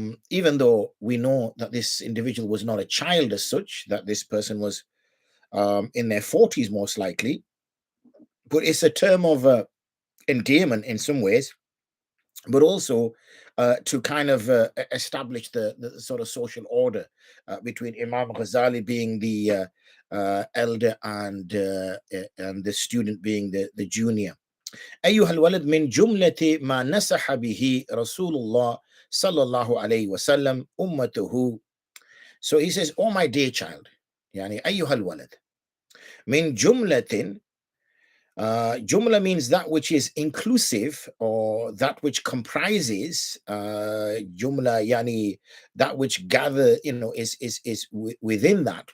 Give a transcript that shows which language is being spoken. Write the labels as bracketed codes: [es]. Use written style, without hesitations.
[en] Even though we know that this individual was not a child as such, that this person was in their 40s most likely, but it's a term of endearment in some ways, but also to kind of establish the sort of social order between Imam Ghazali being the elder and the student being the junior. [ar] أيها الولد من جملة ما نصح به رسول الله صلى الله عليه وسلم أمته. [en] So he says, oh my dear child, [ar] يعني أيها الولد من جملة. [en] Jumla means that which is inclusive, or that which comprises. Jumla yani that which gather, is within that.